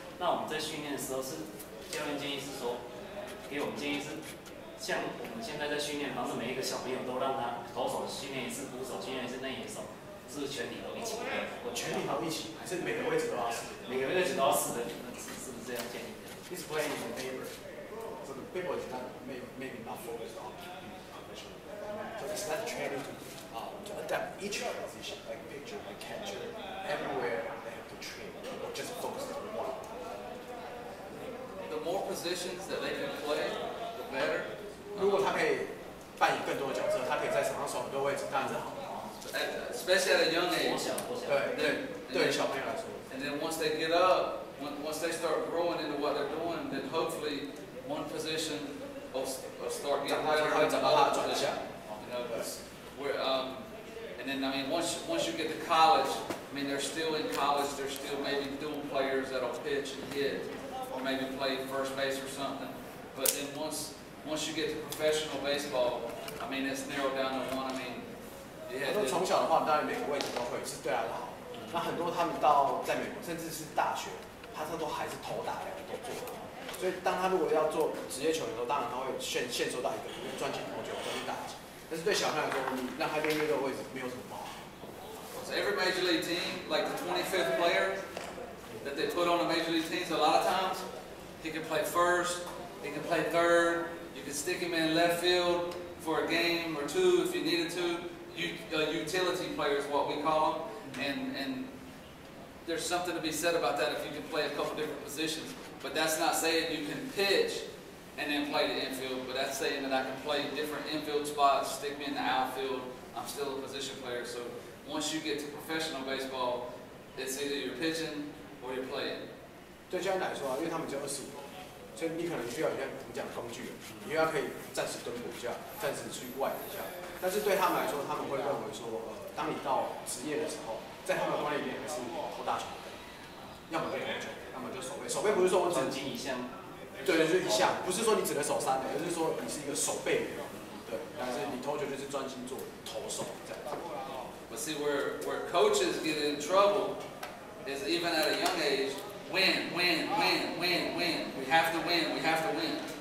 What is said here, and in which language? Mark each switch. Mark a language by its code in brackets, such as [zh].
[zh] 那我们在训练的时候教练建议是说，给我们建议是，像我们现在在训练，防止每一个小朋友都让他投手训练一次，捕手训练一次，内野手，是不是全体都一起？全体都一起，还是每个位置都要试？每个位置都要试的，是不是这样建议的 [en] He's playing in favor. So the people is not maybe not focused on position. So it's not training to adapt each position, like pitcher, like catcher, everywhere they have to train, or just focus on one. The more positions that they can play, the better. [zh] 如果他可以扮演更多的角色，他可以在场上守很多位置，当然是好。 [en] Especially at a young age. [zh] 对小朋友来说。 [en] And then once they get up, once they start growing into what they're doing, then hopefully one position will start getting better than the other position. You know, and then I mean once you get to college, I mean they're still in college. They're still maybe dual players that'll pitch and hit, or maybe play first base or something. But then once you get to professional baseball, I mean it's narrowed down to one. I mean, [zh] 他说从小的话，当然每个位置都会是对他的好。那很多他们在美国，甚至是大学，他都还是头打2个都做。所以当他如果要做职业球员的时候，当然他会限缩到一个，因为专精投球、专精打击。但是对小朋友来说，你让他练越多位置，没有什么不好。 [en] So every major league team, like the 25th player that they put on the major league teams, a lot of times he can play first, he can play third. You can stick him in left field for a game or two if you needed to. Utility player is what we call them, and there's something to be said about that if you can play a couple different positions. But that's not saying you can pitch and then play the infield, but that's saying that I can play different infield spots, stick me in the outfield. I'm still a position player. So once you get to professional baseball, it's either you're pitching or you're playing. [zh] 对教练来说啊，因为他们只有25个，所以你可能需要一些我们讲工具人，你又要可以暂时蹲捕一下，暂时去外一下。但是对他们来说，他们会认为说，当你到职业的时候，在他们的观念里面还是投大球的，要么就投球，要么就守备。守备不是说我只专精一项，对，就是一项，不是说你只能守3垒，而是说你是一个守备员，对。但是你投球就是专心做投手这样子。 [en] But see, where coaches get in trouble is even at a young age, win. We have to win.